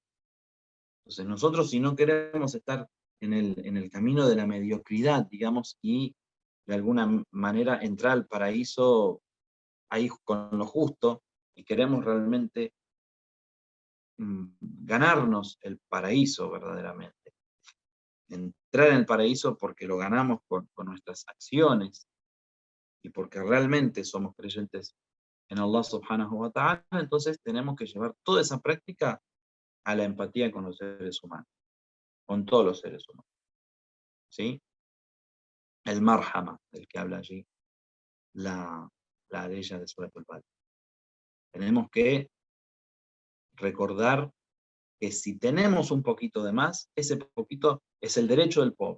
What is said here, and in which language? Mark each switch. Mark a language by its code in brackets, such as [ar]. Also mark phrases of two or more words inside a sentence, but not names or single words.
[es] Entonces nosotros, si no queremos estar en el camino de la mediocridad, digamos, y de alguna manera entrar al paraíso ahí con lo justo, y queremos realmente ganarnos el paraíso verdaderamente, entrar en el paraíso porque lo ganamos con nuestras acciones y porque realmente somos creyentes en Allah [ar] سبحانه وتعالى, [es] entonces tenemos que llevar toda esa práctica a la empatía con los seres humanos, con todos los seres humanos. ¿Sí? El marhama, del que habla allí la ella de Surat al-Balad. Tenemos que recordar que si tenemos un poquito de más, ese poquito es el derecho del pobre.